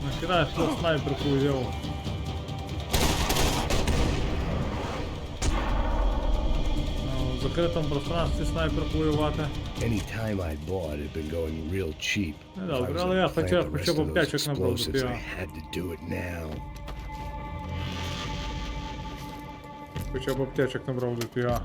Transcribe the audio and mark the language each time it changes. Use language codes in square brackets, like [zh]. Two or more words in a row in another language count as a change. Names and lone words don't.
[uk] краще снайперку взяв. В закритому пространстві снайперку воювати. [en] Any time I bought had been going real cheap. [uk] Ну, [en] If I [uk] добре, [en] was [uk] але [en] gonna [uk] я [en] plant [uk] хоча [en] the [uk] б [en] rest of those [uk] аптечок набрав [en] explosives, [uk] собі. [en] I had to do it now. [uk] Хоча б аптечок набрав до піга.